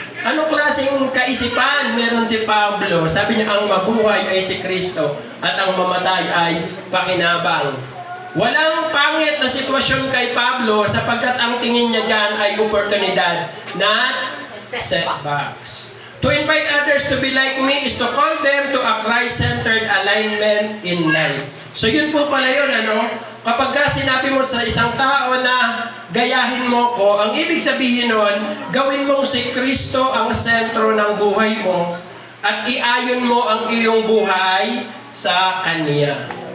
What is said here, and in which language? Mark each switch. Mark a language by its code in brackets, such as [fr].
[tl] Anong klaseng kaisipan meron si Pablo? Sabi niya, ang mabuhay ay si Kristo at ang mamatay ay pakinabang. Walang pangit na sitwasyon kay Pablo sapagkat ang tingin niya dyan ay oportunidad, [en] not setbacks. To invite others to be like me is to call them to a Christ-centered alignment in life. [tl] So yun po pala yun, Kapag sinabi mo sa isang tao na gayahin mo ko, ang ibig sabihin nun, gawin mong si Kristo ang sentro ng buhay mo at iayon mo ang iyong buhay sa Kanya.